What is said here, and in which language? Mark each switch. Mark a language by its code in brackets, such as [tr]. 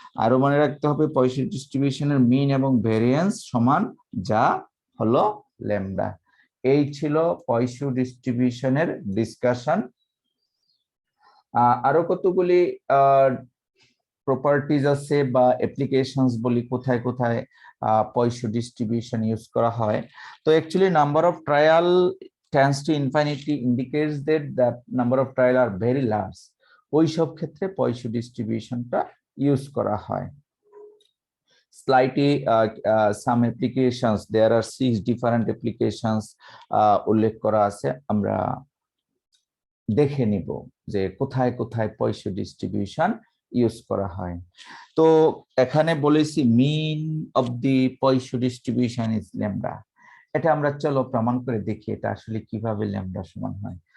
[bn] আরো মনে রাখতে হবে পয়সো ডিস্ট্রিবিউশনের মিন এবং ভেরিয়েন্স সমান, যা হলো ল্যামডা। এই ছিল পয়সো ডিস্ট্রিবিউশনের ডিসকাশন। আরো কতগুলি প্রপার্টিজ আছে বা অ্যাপ্লিকেশনস বলি, কোথায় কোথায় পয়সো ডিস্ট্রিবিউশন ইউজ করা হয়। [en] তো actually number of trial tends to infinity indicates that the number of trial are very large. [bn] ওই সব ক্ষেত্রে পয়সো ডিস্ট্রিবিউশনটা ইউজ করা হয়। [en] Slightly some applications, there are 6 different applications [bn] উল্লেখ করা আছে। আমরা দেখে নিব যে কোথায় কোথায় পয়সো ডিস্ট্রিবিউশন ইউজ করা হয়। তো এখানে বলেছি [en] Mean of the Poisson distribution is lambda. [bn] এটা আমরা চলো প্রমাণ করে দেখি এটা আসলে কিভাবে ল্যামডা সমান হয়।